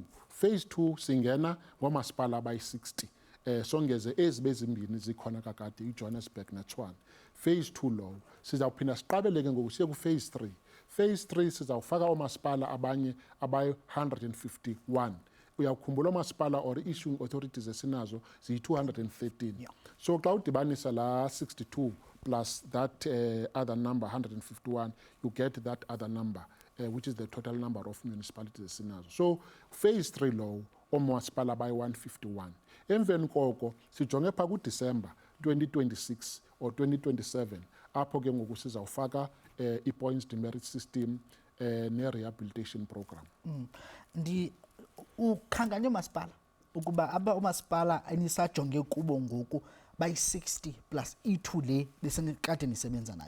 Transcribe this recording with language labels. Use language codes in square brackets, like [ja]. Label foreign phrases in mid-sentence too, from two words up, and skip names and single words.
[xh] Phase 2 singena ngoomasipala abayi-60. Songeze ezi bezimbini zikhona kakade, iJohannesburg neTshwane. Phase 2 lowo sizawuphinda siqabeleke ngoku siye ku-phase 3. Phase 3 sizawufaka oomasipala abanye abayi-151. Uyawukhumbula oomasipala [en] or issuing authorities [xh] esinazo ziyi-213. [en] So [xh] xa udibanisa la [en] 62 plus that other number 151, you get that other number, which is the total number of municipalities esinazo. [xh] So phase 3 lowo oomasipala abayi-151. Emveni koko sijonge phaa kuDisemba 2026 or 2027 apho ke ngoku sizawufaka [en] i-points demerit system ne-rehabilitation program. [xh] Ukhankanya oomasipala ukuba oomasipala enisajonge kubo ngoku bayi-60 plus i-2 le besenikade nisebenza nayo.